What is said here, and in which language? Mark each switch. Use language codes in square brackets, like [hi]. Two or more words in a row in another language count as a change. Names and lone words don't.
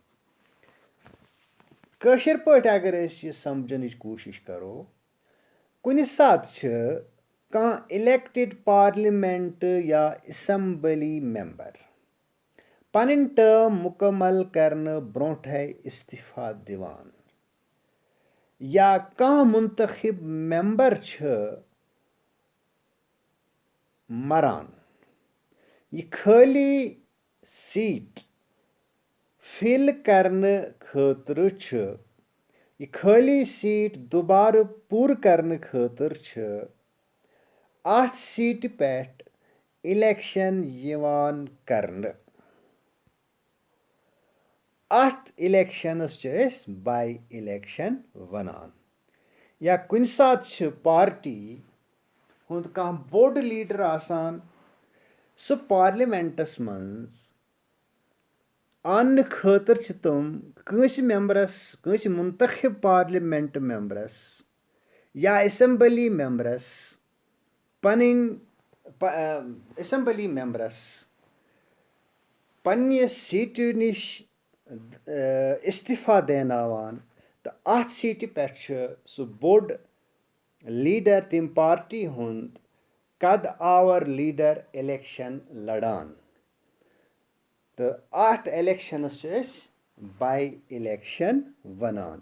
[ks] कशर पट अगर यह समझने कोशिश करो, कुछ सात कहाँ [en] elected parliament [ks] या [en] assembly member [ks] पन टर्म मुकम्मल करने ब्रोंठे इस्तीफ़ा दिवान या कहाँ मुंतखब मेंबर मरान, यह खाली [en] seat fill [ks] करने खतर यह खाली सीट दोबारा पूर करने खतर अथ सीट पे इलेक्शन यिवान करने। अथ [en] elections by election [ks] वनान। या कुछ सात पार्टी हुंद कहाँ बोड़ लीडर आसान सो पार्लियामेंटस मंज आन खतर तम कंस मेंबरस कंस मुंतखब [en] parliament members [ks] या [en] assembly members assembly members [ks] पन्ने सीट निश इस्तीफ़ा देनावान तो अथ सीट पे सो बोड़ लीडर तम पार्टी हुंद कद आवर लीडर इलेक्शन लड़ान तो अथ [en] elections by election [ks] वनान।